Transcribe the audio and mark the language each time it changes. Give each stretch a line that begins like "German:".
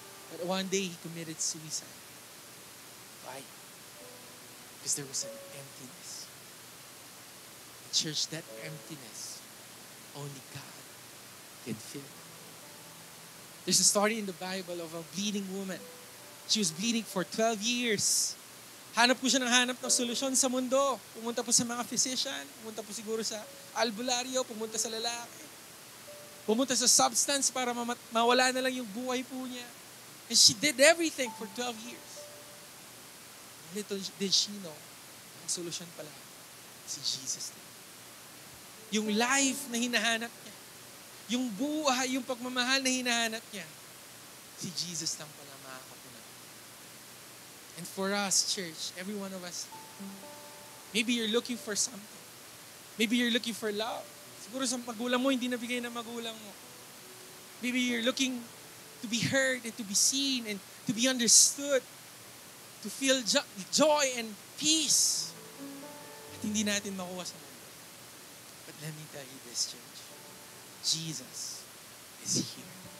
English: But one day, he committed suicide. Why? Because there was an emptiness. Church, that emptiness, only God can fill. There's a story in the Bible of a bleeding woman. She was bleeding for 12 years.
Filipino: Hanap po siya ng hanap ng solusyon sa mundo. Pumunta po sa mga physician, pumunta po siguro sa albularyo, pumunta sa lalaki. Pumunta sa substance para mawala na lang yung buhay po niya.
English: And she did everything for 12 years. Little did she know,
Filipino: ang solusyon pala, si Jesus din. Yung life na hinahanap niya, yung buhay, yung pagmamahal na hinahanap niya, si Jesus lang pala makakapunan.
English: And for us, church, every one of us, maybe you're looking for something. Maybe you're looking for love.
Filipino: Siguro sa magulang mo, hindi nabigay ng magulang mo.
English: Maybe you're looking to be heard and to be seen and to be understood. To feel joy and peace.
Filipino: At hindi natin makuha sa mundo.
English: But let me tell you this, church. Jesus is here.